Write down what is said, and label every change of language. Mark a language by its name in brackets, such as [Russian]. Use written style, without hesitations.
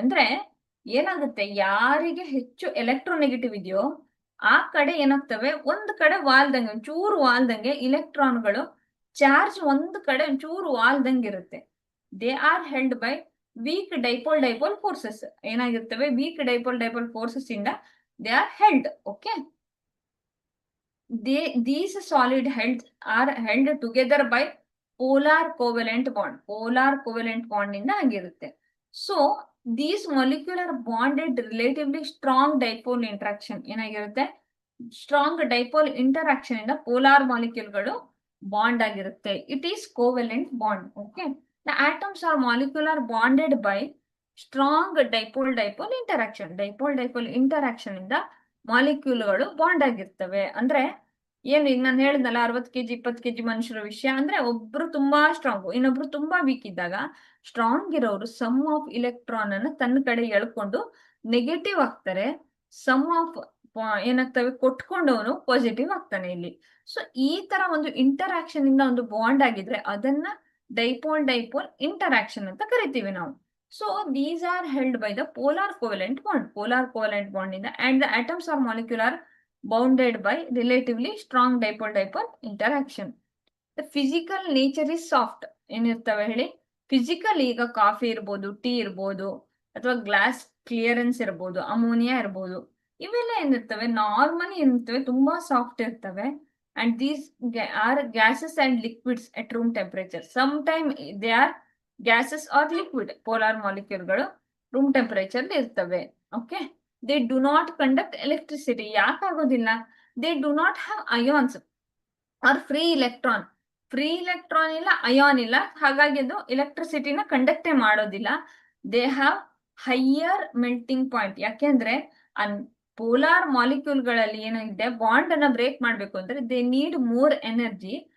[Kannada] ಅಂದ್ರೆ ಏನಾಗುತ್ತೆ, ಯಾರಿಗೆ ಹೆಚ್ಚು ಎಲೆಕ್ಟ್ರೋನೆಗೆಟಿವ್ ಇದೆಯೋ ಆ ಕಡೆ ಏನಾಗ್ತವೆ, ಒಂದು ಕಡೆ ವಾಲ್ದಂಗೆ, ಒಂಚೂರು ವಾಲ್ದಂಗೆ ಇಲೆಕ್ಟ್ರಾನ್ಗಳು ಚಾರ್ಜ್ ಒಂದು ಕಡೆ ಒಂಚೂರು ವಾಲ್ದಂಗೆ ಇರುತ್ತೆ. [English] They are held by weak dipole forces. ಏನಾಗಿರ್ತವೆ, weak dipole forces ಇಂದ they are held. Okay, these solid are held together by polar covalent bond. [Kannada] Polar covalent bond ಇಂದ ಆಗಿರುತ್ತೆ. So [English] these molecular bonded relatively strong dipole interaction [Kannada] ಏನಾಗಿರುತ್ತೆ, strong dipole interaction ಇಂದ polar ಮಾಲಿಕ್ಯೂಲ್ಗಳು bond ಆಗಿರುತ್ತೆ. [English] It is covalent bond. Okay, the atoms are molecular bonded by strong dipole interaction. [Kannada] Dipole interaction ಇಂದ ಮಾಲಿಕ್ಯೂಲ್ಗಳು bond ಆಗಿರ್ತವೆ. ಅಂದ್ರೆ ಏನು, ಈಗ ನಾನು ಹೇಳಿದ್ನಲ್ಲ 60 kg 20 kg ಮನುಷ್ಯರ ವಿಷಯ, ಅಂದ್ರೆ ಒಬ್ರು ತುಂಬಾ ಸ್ಟ್ರಾಂಗ್, ಇನ್ನೊಬ್ರು ತುಂಬಾ ವೀಕ್ ಇದ್ದಾಗ ಸ್ಟ್ರಾಂಗ್ ಇರೋರು ಸಮ್ ಆಫ್ ಇಲೆಕ್ಟ್ರಾನ್ ಅನ್ನ ತನ್ನ ಕಡೆ ಎಳ್ಕೊಂಡು ನೆಗೆಟಿವ್ ಆಗ್ತಾರೆ. ಸಮ್ ಆಫ್ ಏನಾಗ್ತವೆ, ಕೊಟ್ಕೊಂಡವನು ಪಾಸಿಟಿವ್ ಆಗ್ತಾನೆ ಇಲ್ಲಿ. ಸೊ ಈ ತರ ಒಂದು ಇಂಟರಾಕ್ಷನ್ ಇಂದ ಒಂದು ಬಾಂಡ್ ಆಗಿದ್ರೆ ಅದನ್ನ ಡೈಪೋಲ್ ಇಂಟರಾಕ್ಷನ್ ಅಂತ ಕರಿತೀವಿ ನಾವು. [English] So these are held by the polar covalent bond ಇಂದ, and the atoms are molecular bounded by relatively strong dipole interaction. The physical nature is soft. [Kannada] ಏನಿರ್ತವೆ ಹೇಳಿ, ಫಿಸಿಕಲ್, ಈಗ ಕಾಫಿ ಇರ್ಬೋದು, ಟೀ ಇರ್ಬೋದು, ಅಥವಾ ಗ್ಲಾಸ್ ಕ್ಲಿಯರೆನ್ಸ್ ಇರ್ಬೋದು, ಅಮೋನಿಯಾ ಇರ್ಬೋದು, ಇವೆಲ್ಲ ಏನಿರ್ತವೆ normally ಏನಿರ್ತವೆ, ತುಂಬಾ ಸಾಫ್ಟ್ ಇರ್ತವೆ. [English] And these are gases and liquids at room temperature. Some time they are gases or liquid. [Kannada] Polar ಮಾಲಿಕ್ಯೂಲ್ಗಳು room temperature ಇರ್ತವೆ. [English] Okay, they do not conduct electricity. [Kannada] ಯಾಕಾಗೋದಿಲ್ಲ, [English] they do not have ions or free electron [Kannada] ಇಲ್ಲ, ion ಇಲ್ಲ, ಹಾಗಾಗಿ ಅದು ಎಲೆಕ್ಟ್ರಿಸಿಟಿನ ಕಂಡಕ್ಟೇ ಮಾಡೋದಿಲ್ಲ. [English] They have higher melting point. [Kannada] ಯಾಕೆಂದ್ರೆ polar ಮಾಲಿಕ್ಯೂಲ್ಗಳಲ್ಲಿ ಏನಾಗಿದೆ, bond ಅನ್ನ break ಮಾಡ್ಬೇಕು ಅಂದ್ರೆ [English] They need more energy.